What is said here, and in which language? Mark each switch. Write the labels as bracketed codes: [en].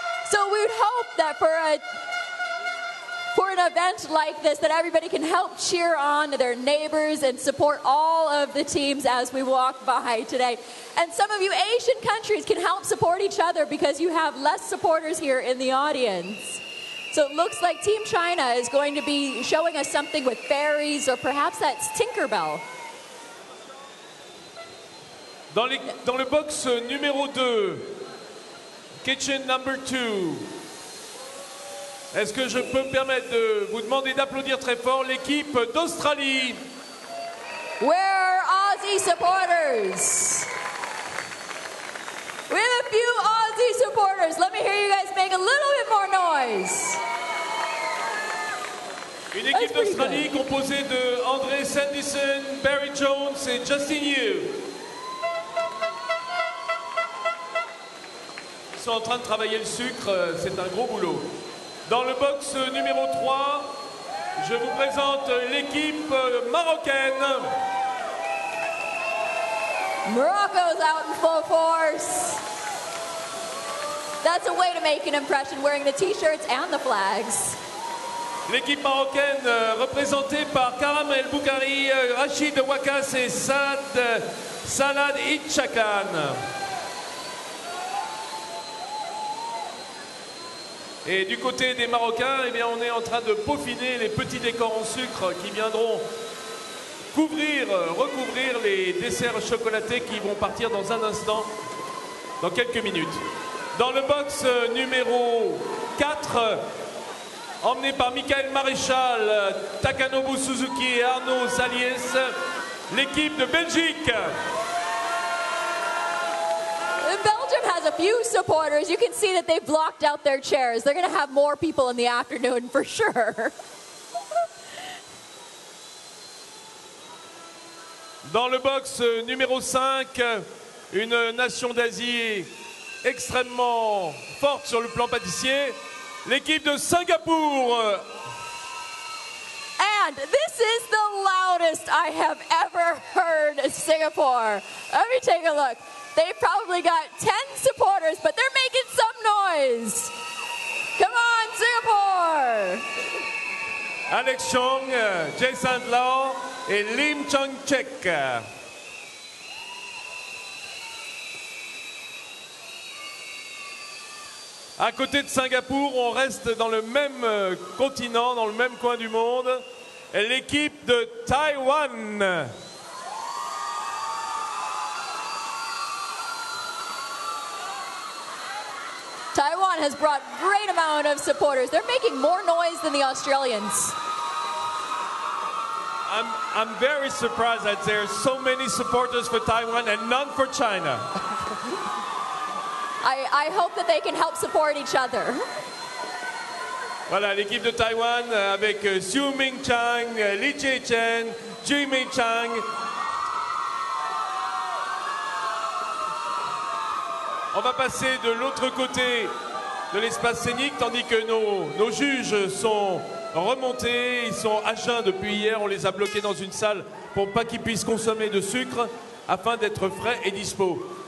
[en] So we would hope that for an event like this, that everybody can help cheer on their neighbors and support all of the teams as we walk by today. And some of you Asian countries can help support each other because you have less supporters here in the audience. So it looks like Team China is going to be showing us something with fairies, or perhaps that's Tinkerbell. [fr] Dans le box numéro 2, [en] kitchen number 2, [fr] est-ce que je peux me permettre de vous demander d'applaudir très fort l'équipe d'Australie? [en] Where are Aussie supporters? We have a few Aussie supporters. Let me hear you guys make a little bit more noise. [fr] Une équipe d'Australie composée de André Sanderson, Barry Jones et Justin Yu. Ils sont en train de travailler le sucre, c'est un gros boulot. Dans le box numéro 3, je vous présente l'équipe marocaine. [en] Morocco's out in full force. That's a way to make an impression, wearing the t-shirts and the flags. [fr] L'équipe marocaine représentée par Karam El Boukari, Rachid Wakas et Salad Itchakan. Et du côté des Marocains, eh bien, on est en train de peaufiner les petits décors en sucre qui viendront recouvrir les desserts chocolatés qui vont partir dans un instant, dans quelques minutes. Dans le box numéro 4, emmené par Michael Maréchal, Takanobu Suzuki et Arnaud Saliès, l'équipe de Belgique. [en] Belgium has a few supporters. You can see that they've blocked out their chairs. They're going to have more people in the afternoon for sure. [fr] Dans le box numéro 5, une nation d'Asie extrêmement forte sur le plan pâtissier, l'équipe de Singapour. [en] And this is the loudest I have ever heard Singapore. Let me take a look. They've probably got 10 supporters, but they're making some noise. Come on, Singapore! [fr] Alex Chong, Jason Lau et Lim Chong-chek. À côté de Singapour, on reste dans le même continent, dans le même coin du monde, l'équipe de Taïwan. [en] Taiwan has brought great amount of supporters. They're making more noise than the Australians. I'm very surprised that there are so many supporters for Taiwan and none for China. I hope that they can help support each other. [fr] Voilà, l'équipe de Taïwan avec Xu Mingchang, Li Chechen, Ju Meichang. On va passer de l'autre côté de l'espace scénique, tandis que nos juges sont remontés, ils sont à jeun depuis hier, on les a bloqués dans une salle pour pas qu'ils puissent consommer de sucre, afin d'être frais et dispo.